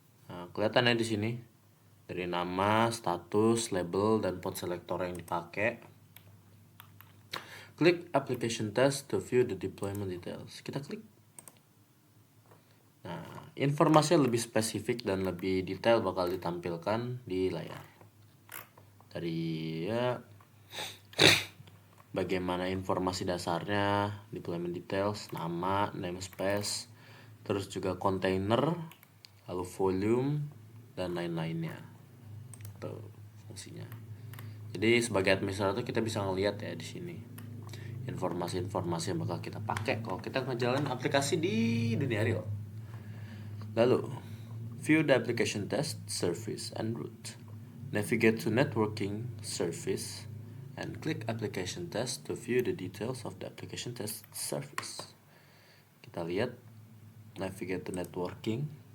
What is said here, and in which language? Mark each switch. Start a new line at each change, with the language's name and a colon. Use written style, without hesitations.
Indonesian: Nah, kelihatannya di sini dari nama, status, label, dan pod selector yang dipakai.
English: Klik application test to view the deployment details.
Indonesian: Kita klik. Nah, informasi lebih spesifik dan lebih detail bakal ditampilkan di layar. Dari ya bagaimana informasi dasarnya, deployment details, nama, namespace, terus juga container, lalu volume, dan lain-lainnya. Tuh fungsinya. Jadi sebagai administrator kita bisa ngelihat ya di sini informasi-informasi yang bakal kita pakai kalau kita ngejalanin aplikasi di dunia real.
English: Lalu, view the application test service and route. Navigate to networking service and click application test to view the details of the application test service.
Indonesian: Kita lihat
English: navigate to networking.